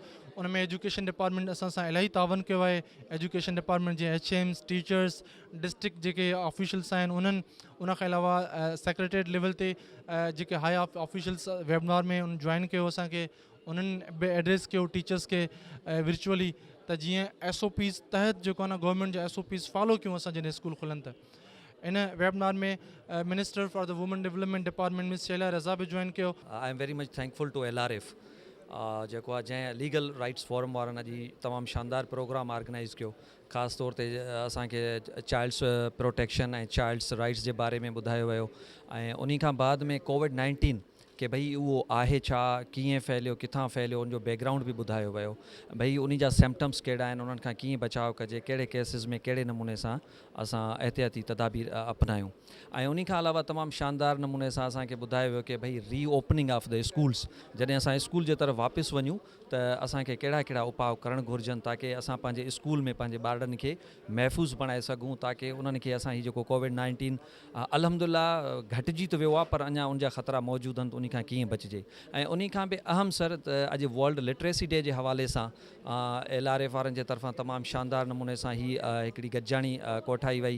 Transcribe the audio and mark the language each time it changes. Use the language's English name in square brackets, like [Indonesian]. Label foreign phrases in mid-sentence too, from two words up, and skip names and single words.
[Sindhi] उन में [English] education department [Sindhi] असां सां इलाही तावन कयो आहे। [English] education department [Sindhi] जे HMs, टीचर्स, डिस्ट्रिक्ट जेके ऑफिशियल्स आहिनि उन्हनि, उनखां अलावा सेक्रेटरीट लेवल ते जेके [English] high officials [Sindhi] वेबिनार में उन जॉइन कयो असांखे, उन्हनि बि एड्रेस कयो टीचर्स खे विर्चुअली, त जीअं SOPs तहत जेको आहे न गवर्नमेंट जा [English] SOPs follow [Sindhi] कयूं असां जॾहिं स्कूल खुलनि त। इन वेबिनार में [English] minister for the women development department [Sindhi] मिस शैला रज़ा बि जॉइन कयो। [English] I am very much thankful to LRF [Sindhi] जेको आहे जंहिं लीगल राइट्स फोरम वारनि अॼु तमामु शानदार [English] program organise [Sindhi] कयो। ख़ासि तौर ते असांखे [English] child's protection [Sindhi] ऐं [English] child's rights [Sindhi] जे बारे में ॿुधायो वियो ऐं उन खां बाद में कोविड-19 कि भई उहो आहे छा, कीअं फैलियो, किथां फैलियो, उनजो बैकग्राउंड बि ॿुधायो वियो। भई उन जा सिम्पटम्स कहिड़ा आहिनि, उन्हनि खां कीअं बचाव कजे, कहिड़े केसिस में कहिड़े नमूने सां असां एहतियाती तदाबीर अपनायूं। ऐं उन खां अलावा तमामु शानदार नमूने सां असांखे ॿुधायो वियो कि भई [English] reopening of the schools, [Sindhi] जॾहिं असां स्कूल जे तरफ़ वापसि वञूं त असांखे कहिड़ा कहिड़ा उपाउ करणु घुरिजनि ताकी असां पंहिंजे स्कूल में पंहिंजे ॿारनि खे महफ़ूज़ बणाए सघूं, ताकी उन्हनि खे असां हीउ जेको कोविड-19 अल्हम्दुलिल्लाह घटिजी त वियो आहे पर अञा उनजा ख़तरा मौजूदु आहिनि, त उन खां कीअं बचिजे। ऐं उन खां बि अहम सर त अॼु वर्ल्ड लिटरेसी डे जे हवाले सां LRF वारनि जे तरफ़ां तमामु शानदार नमूने सां ही हिकिड़ी गॾिजाणी कोठाई वई।